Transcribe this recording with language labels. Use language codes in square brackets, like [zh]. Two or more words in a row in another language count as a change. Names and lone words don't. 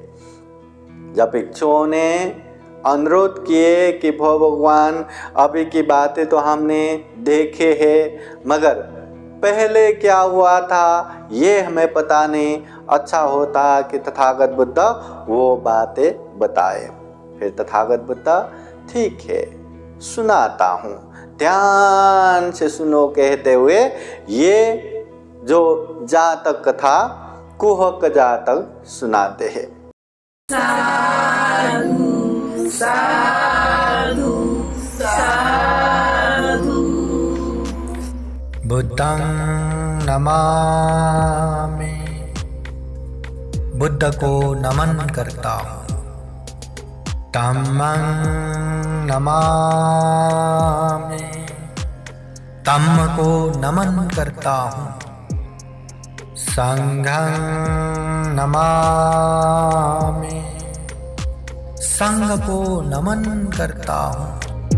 [hi] जब भिक्षुओं ने अनुरोध किए कि भगवान अभी की बातें तो हमने देखे हैं, मगर पहले क्या हुआ था ये हमें पता नहीं, अच्छा होता कि तथागत बुद्ध वो बातें बताए। फिर तथागत बुद्ध ठीक है सुनाता हूँ, ध्यान से सुनो कहते हुए ये जो जातक कथा कुहक जातक सुनाते हैं। [pi] साधु साधु साधु। बुद्धं नमामि, [hi] बुद्ध को नमन करता हूँ। [pi] धम्मं नमामि, [hi] धम्म को नमन करता हूँ। [pi] संघं नमामि, [hi] संघ को नमन करता हूँ।